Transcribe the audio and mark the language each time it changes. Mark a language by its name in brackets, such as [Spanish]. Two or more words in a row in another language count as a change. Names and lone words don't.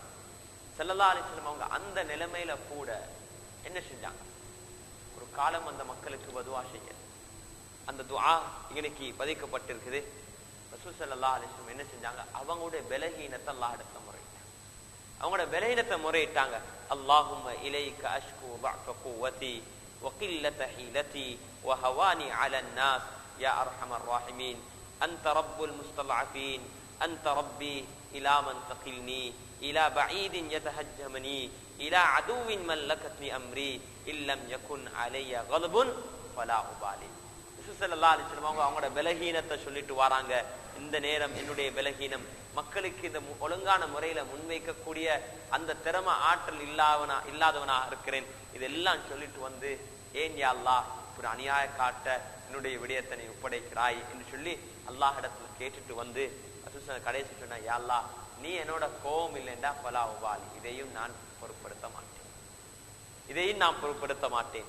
[Arabic] صلى الله عليه وسلم [Tamil] அவங்க அந்த நிலைமையில கூட என்ன செஞ்சாங்க, ஒரு ஒரு காலம் அந்த மக்களுக்கு பதுவா செய்ய. அந்த துஆ இன்னைக்கு பதிக்கப்பட்டிருக்குது. ரசூல் [Arabic] صلى الله عليه وسلم [Tamil] என்ன செஞ்சாங்க? அவங்களுடைய பலஹீனத்தை அல்லாஹ் இடத்துல முறையிட்டாங்க. அவங்களோட பலஹீனத்தை முறையிட்டாங்க. [Arabic] اللهم إليك أشكو ضعف قوتي وقلة حيلتي وهواني على الناس يا أرحم الراحمين أنت رب المستضعفين أنت ربي إلى من تقلني إلى بعيد يتهجمني إلى عدو ملكتني أمري إن لم يكن علي غضب فلا أبالي. صلى الله عليه وسلم [Tamil] அவங்களோட பலஹீனத்தை சொல்லிட்டு வராங்க. இந்த நேரம் என்னுடைய பலஹீனம், மக்களுக்கு இந்த ஒழுங்கான முறையில முன்வைக்கக்கூடிய அந்த திறமை ஆற்றல் இல்லாதவனா இருக்கிறேன். இதெல்லாம் சொல்லிட்டு வந்து, ஏன் [Arabic] يا الله [Tamil] ஒரு அநியாய காட்ட என்னுடைய விடயத்தை நீ ஒப்படைக்கிறாய் என்று சொல்லி அல்லாஹ் இடத்துல கேட்டுட்டு வந்து கடைசி சொன்ன, [Arabic] يا الله [Tamil] நீ என்னோட கோபம் இல்லைண்டா [Arabic] فلا أبالي, [Tamil] இதையும் நான் பொருட்படுத்த மாட்டேன்.